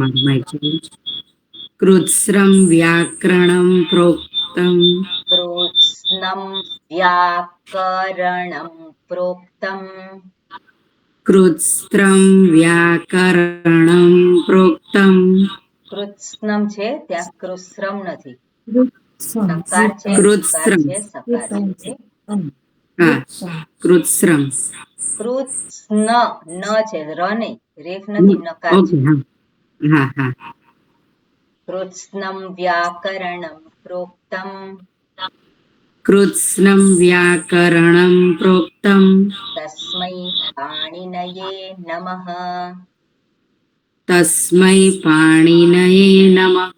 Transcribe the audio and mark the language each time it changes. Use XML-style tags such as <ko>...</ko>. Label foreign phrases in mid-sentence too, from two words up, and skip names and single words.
<sa>कृत्स्नं व्याकरणं प्रोक्तम् कृत्स्नं व्याकरणं प्रोक्तम् कृत्स्नं व्याकरणं प्रोक्तम्</sa> <gu>कृत्स्नं છે ત્યાં કૃત્સ્રમ નથી સકાર છે સકાર</gu> <sa>कृत्स्रम्</sa> <gu>છે સકાર છે</gu> <sa>હા कृत्स्रम्</sa> <gu>કૃત્સ્ન ન છે ર નહીં રેફ નથી નકાર છે ઓકે હા હા હા</gu> <sa>कृत्स्नं व्याकरणं प्रोक्तम् कृत्स्नं व्याकरणं प्रोक्तम् तस्मै पाणिनये नमः तस्मै पाणिनये नमः</sa>